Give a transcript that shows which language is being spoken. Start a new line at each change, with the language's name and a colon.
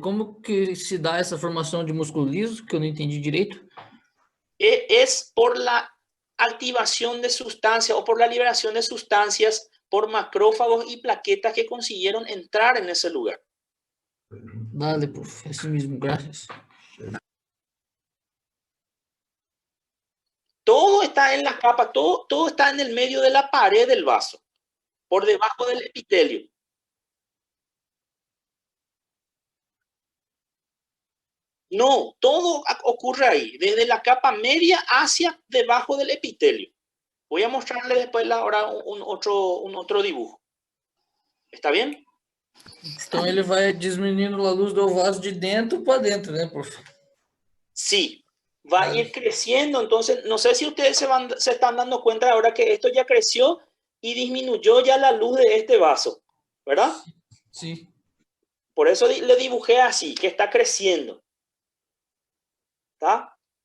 Portuguese: Como que se dá essa formação de músculo liso, que eu não entendi direito?
Spanish: Es por la activación de sustancias o por la liberación de sustancias por macrófagos y plaquetas que consiguieron entrar en ese lugar.
Portuguese: Dale, prof. Assim mesmo, graças.
Spanish: Todo está en la capa, todo está en el medio de la pared del vaso, por debajo del epitelio. No, todo ocurre ahí, desde la capa media hacia debajo del epitelio. Voy a mostrarle después ahora un otro dibujo. ¿Está bien?
Portuguese: Então ele vai diminuindo a luz do vaso de dentro para dentro, né, prof?
Spanish: Sí, va a ir creciendo. Entonces, no sé si ustedes se están dando cuenta ahora que esto ya creció y disminuyó ya la luz de este vaso, ¿verdad? Sí. Por eso le dibujé así, que está creciendo. ¿Está?